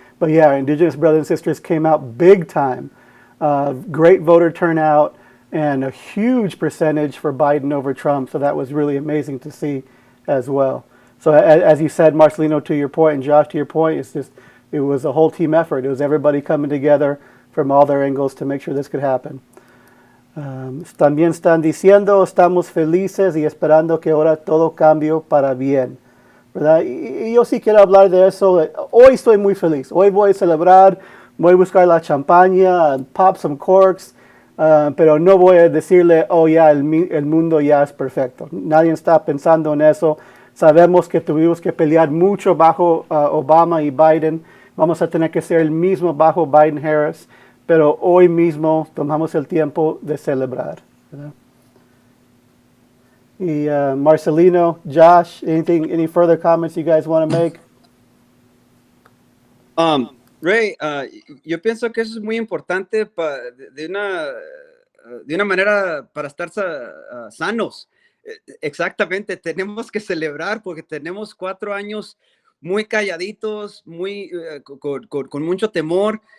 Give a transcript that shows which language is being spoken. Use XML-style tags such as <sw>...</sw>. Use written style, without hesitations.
<en>But yeah, Indigenous brothers and sisters came out big time. Great voter turnout, and a huge percentage for Biden over Trump, so that was really amazing to see as well. So as you said, Marcelino, to your point, and Josh, to your point, it was a whole team effort. It was everybody coming together from all their angles to make sure this could happen.</en> <es>También están diciendo, estamos felices y esperando que ahora todo cambie para bien, ¿verdad? Y yo sí quiero hablar de eso. Hoy estoy muy feliz. Hoy voy a celebrar, voy a buscar la champaña,</es> <en>pop some corks,</en> <es>pero no voy a decirle, oh ya, el mundo ya es perfecto. Nadie está pensando en eso. Sabemos que tuvimos que pelear mucho bajo Obama y Biden. Vamos a tener que ser el mismo bajo Biden-Harris. Pero hoy mismo tomamos el tiempo de celebrar, ¿verdad?</es> <en>Y Marcelino, Josh, any further comments you guys want to make?</en> <es>Ray, yo pienso que eso es muy importante de una manera para estar sanos. Exactamente, tenemos que celebrar porque tenemos 4 años muy calladitos, con mucho temor.</es>